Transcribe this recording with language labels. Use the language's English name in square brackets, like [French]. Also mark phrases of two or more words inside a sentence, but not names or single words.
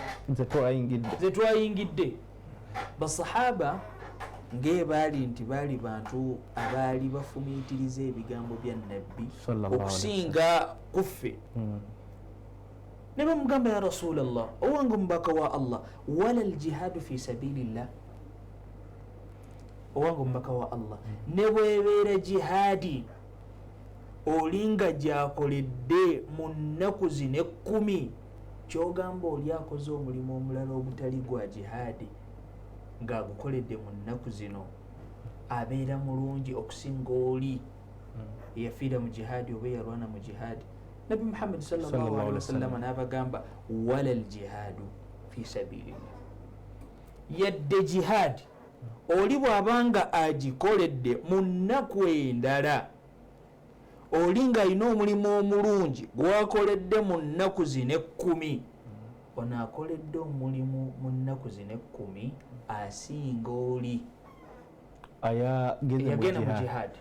[Ganda] Zetwayingidde. Basahaba ng'ebaali nti baali bantu abaali bafumiitiriza ebigambo bya nabbi okusinga kuffe. Ne bamugamba [Arabic] يا رسول الله, [Ganda] owange omubaka wa Allah, [Arabic] ولا الجهاد في سبيل الله, [Ganda] owange omubaka wa Allah, ne bwebeera jihadi olinga gyakoledde mu nnaku zino 10 kyogamba oli akoze omulimu omulala ogutali gwa jihadi ng'agukoledde mu nnaku zino abeera mulungi okusinga oli eyafiira mu jihadi oba eyalwana mu jihadi. Nabi Muhammad [Arabic] صلى الله عليه وسلم [Ganda] n'abagamba [Arabic] ولا الجهاد في سبيل الله, [Ganda] yadde jihadi oli bw'abanga agikoledde mu nnaku endala oli ng'alina omulimu omulungi gwakoledde mu nnaku zino 10, ono akoledde omulimu mu nnaku zino 10 asinga oli yagenda mu jihadi.